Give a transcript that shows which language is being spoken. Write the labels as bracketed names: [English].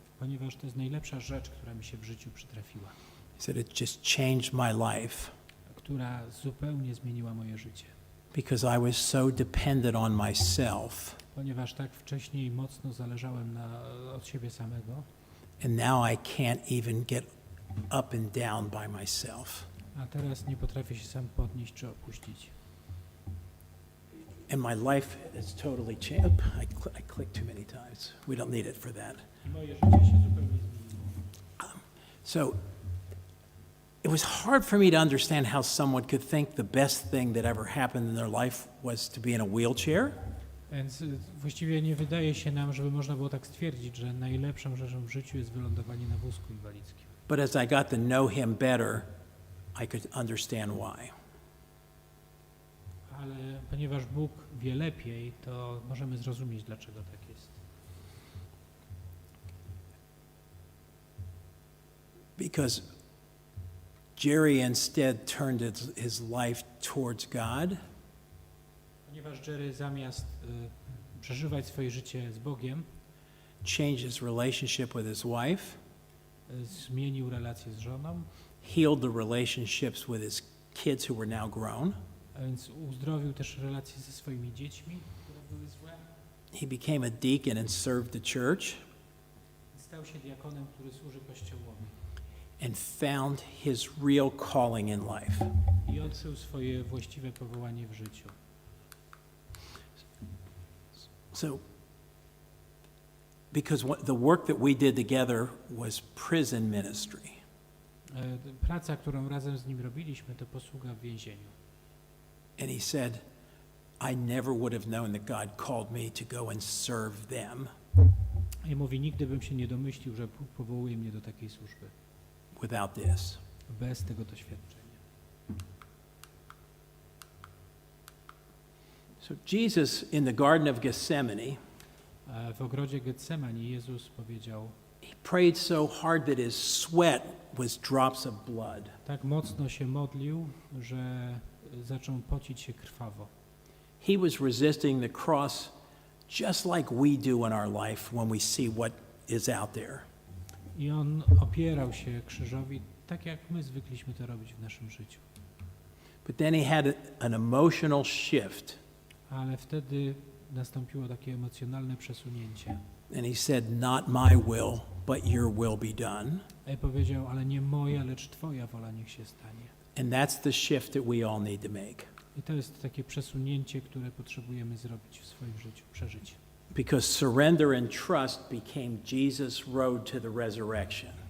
[Polish] ponieważ to jest najlepsza rzecz, która mi się w życiu przytrafiła, [English] He said, it just changed my life [Polish] która zupełnie zmieniła moje życie, [English] because I was so dependent on myself, [Polish] ponieważ tak wcześniej mocno zależałem od siebie samego, [English] and now I can't even get up and down by myself. [Polish] a teraz nie potrafię się sam podnieść czy opuścić. [English] And my life has totally changed. I clicked too many times. We don't need it for that. [Polish] I moje życie się zupełnie zmieniło. [English] So it was hard for me to understand how someone could think the best thing that ever happened in their life was to be in a wheelchair. [Polish] Więc właściwie nie wydaje się nam, żeby można było tak stwierdzić, że najlepszą rzeczą w życiu jest wylądowanie na wózku inwalidzkim. [English] But as I got to know him better, I could understand why. [Polish] Ale ponieważ Bóg wie lepiej, to możemy zrozumieć, dlaczego tak jest. [English] Because Jerry instead turned his life towards God, [Polish] Ponieważ Jerry zamiast przeżywać swoje życie z Bogiem, [English] changed his relationship with his wife, [Polish] zmienił relacje z żoną, [English] healed the relationships with his kids who were now grown. [Polish] a więc uzdrowił też relacje ze swoimi dziećmi, które były złe. [English] He became a deacon and served the church [Polish] Stał się diakonem, który służy Kościołowi [English] and found his real calling in life. [Polish] i odkrył swoje właściwe powołanie w życiu. [English] So, because the work that we did together was prison ministry. [Polish] Praca, którą razem z nim robiliśmy, to posługa w więzieniu. [English] And he said, I never would have known that God called me to go and serve them [Polish] I mówi, nigdy bym się nie domyślił, że Bóg powołuje mnie do takiej służby, [English] without this. [Polish] bez tego doświadczenia. [English] So Jesus in the Garden of Gethsemane, [Polish] W ogrodzie Getsemani Jezus powiedział, [English] he prayed so hard that his sweat was drops of blood. [Polish] tak mocno się modlił, że zaczął pocić się krwawo. [English] He was resisting the cross just like we do in our life when we see what is out there. [Polish] I on opierał się krzyżowi, tak jak my zwykliśmy to robić w naszym życiu. [English] But then he had an emotional shift, [Polish] Ale wtedy nastąpiło takie emocjonalne przesunięcie. [English] and he said, not my will, but your will be done. [Polish] I powiedział, ale nie moja, lecz Twoja wola niech się stanie. [English] And that's the shift that we all need to make. [Polish] I to jest takie przesunięcie, które potrzebujemy zrobić w swoim życiu, przeżyć. [English] Because surrender and trust became Jesus' road to the resurrection.